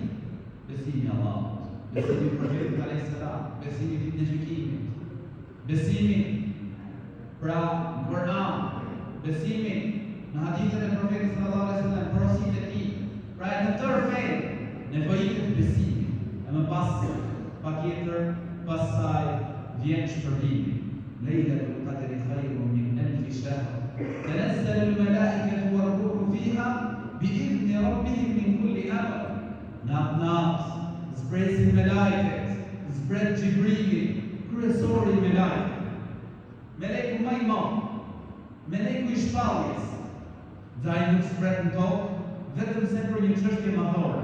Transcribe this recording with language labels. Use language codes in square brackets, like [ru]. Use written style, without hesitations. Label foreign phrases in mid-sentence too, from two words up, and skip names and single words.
[sq] Besimi i Allahut, besimi i profetit [ar] عليه السلام, [sq] besimi i ditën e gjykimit, besimi pra në Kur'an, besimi në hadithet e profetit [ar] صلى الله عليه وسلم, [sq] porosit e tij. Pra në tërë fenë nevojitet besimi. E më pas patjetër pasaj vjen shpërblimi. [ar] ليلة القدر خير من ألف شهر. تنزل الملائكة والروح فيها بإذن ربهم من كل أمر. [sq] Natë zpresin me lajket, zbret Gjibrili, kryesori i melajket, meleku më i madh, meleku i shpalljes, dhe ai nuk zbret në tokë vetëm se për një çështje madhore.